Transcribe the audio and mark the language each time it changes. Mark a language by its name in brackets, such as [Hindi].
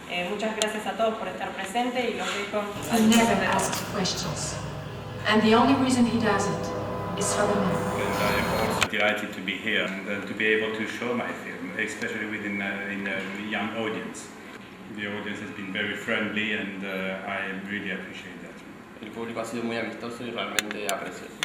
[Spanish] Muchas gracias a todos por estar presentes y los dejo. [English] He never asks questions, and the only reason he does it is for the money. I'm also delighted to be here and to be able to show my film, especially within a young audience. The audience has been very friendly and I really appreciate that. [Spanish] El público ha sido muy amistoso y realmente aprecio.